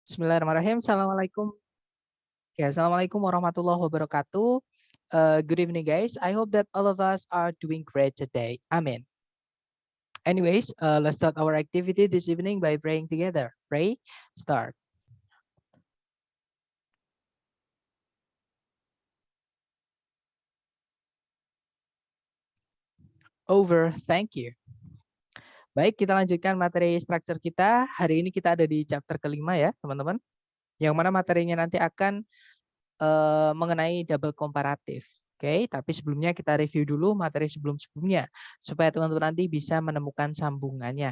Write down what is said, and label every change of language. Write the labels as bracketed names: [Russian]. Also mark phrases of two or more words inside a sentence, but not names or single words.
[Arabic] بسم الله الرحمن الرحيم. السلام عليكم. Ya, السلام عليكم ورحمة الله وبركاته. [English] Good evening, guys. I hope that all of us are doing great today. Amen. Anyways, let's start our activity this evening by praying together. Pray, start. Over, thank you. [Indonesian] Baik, kita lanjutkan materi struktur kita. Hari ini kita ada di chapter kelima ya, teman-teman. Yang mana materinya nanti akan mengenai double komparatif. Oke, tapi sebelumnya kita review dulu materi sebelum-sebelumnya supaya teman-teman nanti bisa menemukan sambungannya.